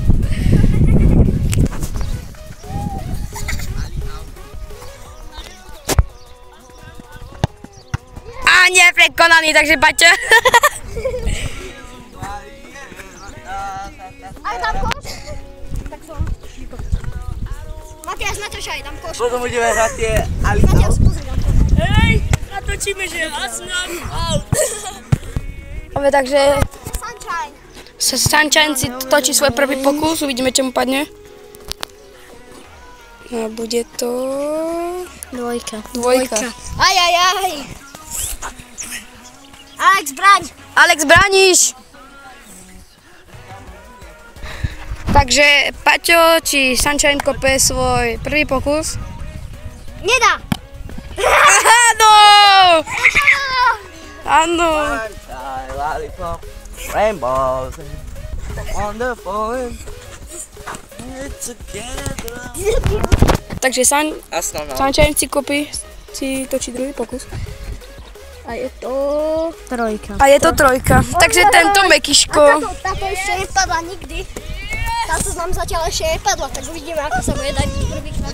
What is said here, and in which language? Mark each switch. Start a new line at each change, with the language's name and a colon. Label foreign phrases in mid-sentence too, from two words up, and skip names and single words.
Slovak: A nie prekonaný, takže Paťo. Aj tam koš? Tak som. Matias, natáčaj, dám koš. Potom budeme hrať tie Ali Matias, Out. pozri, dám koš. Hej, natočíme, že Arsenal out. Takže Sunshine. Sunshine si točí svoj prvý pokus, uvidíme, čo mu padne. No, bude to... Dvojka. Aj. Alex, braň. Alex, brániš! Takže Paťo či Sunshine kope svoj prvý pokus. Nedá. Áno! Áno!
English: Sunshine, lollipop, rainbows, wonderful. Together.
Slovak: Takže Astronaut. Sunshine si točí druhý pokus. A je to... Trojka. A je to trojka. Takže tento mekyško. Táto ešte nepadla nikdy. Táto nám zatiaľ ešte nepadla, tak uvidíme, ako sa bude dať prvýkrát.